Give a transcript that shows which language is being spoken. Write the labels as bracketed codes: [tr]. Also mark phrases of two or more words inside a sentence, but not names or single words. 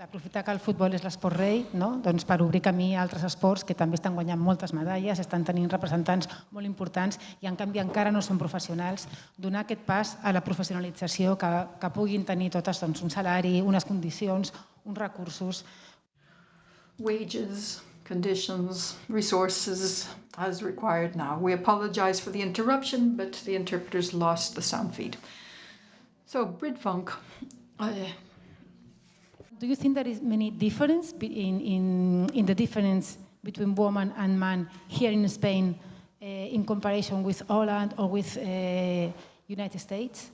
[ca] Aprofitar que el futbol és l'esport rei, no? Doncs per obrir camí a altres esports que també estan guanyant moltes medalles, estan tenint representants molt importants i en canvi encara no són professionals, donar aquest pas a la professionalització, que puguin tenir totes doncs, un salari, unes condicions, uns recursos. [en] Wages, conditions, resources as required now. We apologize for the interruption, but the interpreters lost the sound feed. So, Britt, Vonk. Do you think there is many difference in the difference between woman and man here in Spain in comparison with Holland or with United States?